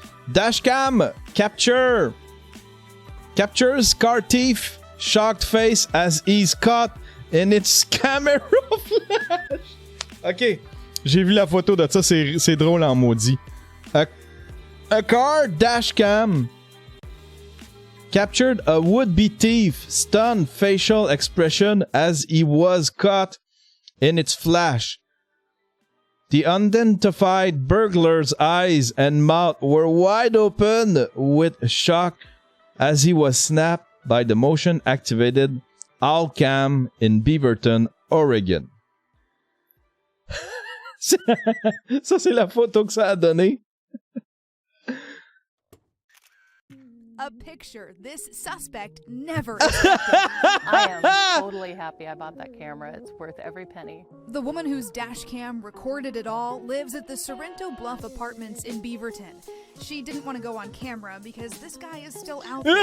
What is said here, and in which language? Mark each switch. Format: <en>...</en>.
<en>Dashcam captures car thief shocked face as he's caught in its camera flash.</en> <fr>Ok, j'ai vu la photo de ça, c'est drôle en maudit.</fr> <en>A car dashcam captured a would-be thief stunned facial expression as he was caught in its flash. The unidentified burglar's eyes and mouth were wide open with shock as he was snapped by the motion-activated All Cam in Beaverton, Oregon.</en> <fr>Ça, c'est la photo que ça a donné.</fr> <en>A picture this suspect never expected. I am totally happy I bought that camera. It's worth every penny. The woman whose dash cam recorded it all lives at the Sorrento Bluff Apartments in Beaverton. She didn't want to go on camera because this guy is still out there.</en>